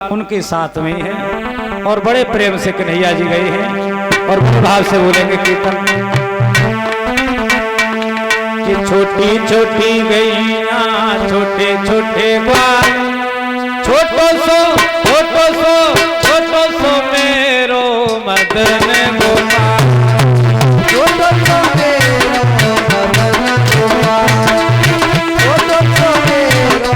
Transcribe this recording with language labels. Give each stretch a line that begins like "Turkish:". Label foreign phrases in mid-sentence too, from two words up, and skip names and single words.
Hindi: उनके साथ में है और बड़े प्रेम से कन्हैया जी गए हैं और बड़े भाव से बोलेंगे कीर्तन
Braj: कि छोटी छोटी गैया छोटे छोटे ग्वाल छोटो सो मेरो मदन गोपाल छोटो सो मेरो मदन गोपाल छोटो सो मेरो